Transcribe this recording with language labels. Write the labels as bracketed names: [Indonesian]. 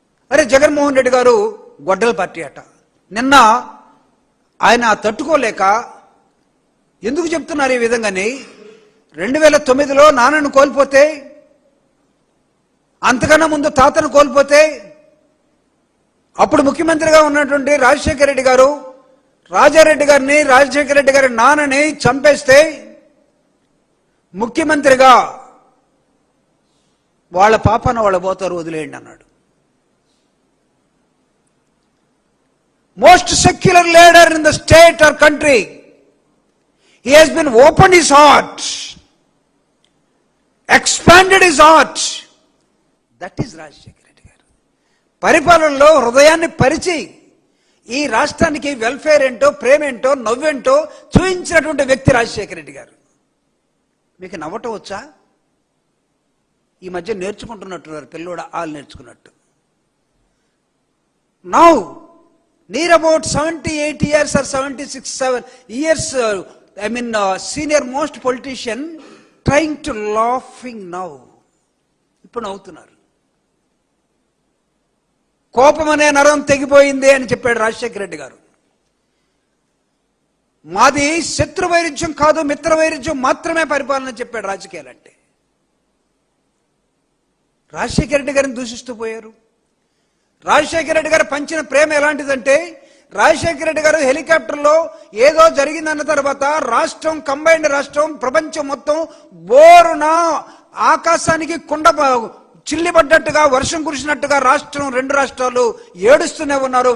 [Telugu] అరే జగన్మోహన్ రెడ్డి గారు గొడ్డల పార్టీ అట. నిన్న ఆయన తట్టుకోలేక ఎందుకు చెప్తున్నారు ఈ విధంగాని, 2009లో నాన్నను కోల్పోతే, అంతకన్నా ముందు తాతను కోల్పోతే, అప్పుడు ముఖ్యమంత్రిగా ఉన్నటువంటి రాజశేఖర రెడ్డి గారు రాజారెడ్డి గారిని, రాజశేఖర రెడ్డి గారి నాన్నని చంపేస్తే ముఖ్యమంత్రిగా వాళ్ళ పాపన వాళ్ళ పోతారు వదిలేయండి అన్నాడు. [English] Most secular leader in the state or country. He has been opened his heart, expanded his heart. That is [Telugu] Rajasekhara Reddy గారు. పరిపాలనలో హృదయాన్ని పరిచి ఈ రాష్ట్రానికి వెల్ఫేర్ ఏంటో, ప్రేమేంటో, నవ్వేంటో చూపించినటువంటి వ్యక్తి రాజశేఖర రెడ్డి గారు. మీకు నవ్వటం వచ్చా? ఈ మధ్య నేర్చుకుంటున్నట్టున్నారు పిల్లోడ ఆలు నేర్చుకున్నట్టు. [English] Now near about 78 years or 76 years, senior most politician trying to laughing now. [Telugu] ఇప్పుడు నవ్వుతున్నారు. కోపం అనే నరం తెగిపోయింది అని చెప్పాడు రాజశేఖర రెడ్డి గారు. మాది శత్రు వైరుధ్యం కాదు, మిత్ర వైరుధ్యం మాత్రమే పరిపాలన చెప్పాడు రాజకీయాలంటే. రాజశేఖర రెడ్డి గారిని దూషిస్తూ పోయారు. రాజశేఖర రెడ్డి గారు పంచిన ప్రేమ ఎలాంటిదంటే, రాజశేఖర రెడ్డి గారు హెలికాప్టర్లో ఏదో జరిగిందన్న తర్వాత రాష్ట్రం, కంబైన్డ్ రాష్ట్రం, ప్రపంచం మొత్తం బోరున ఆకాశానికి కుండ చిల్లిపడ్డట్టుగా, వర్షం కురిసినట్టుగా రాష్ట్రం, 2 రాష్ట్రాలు ఏడుస్తూనే ఉన్నారు.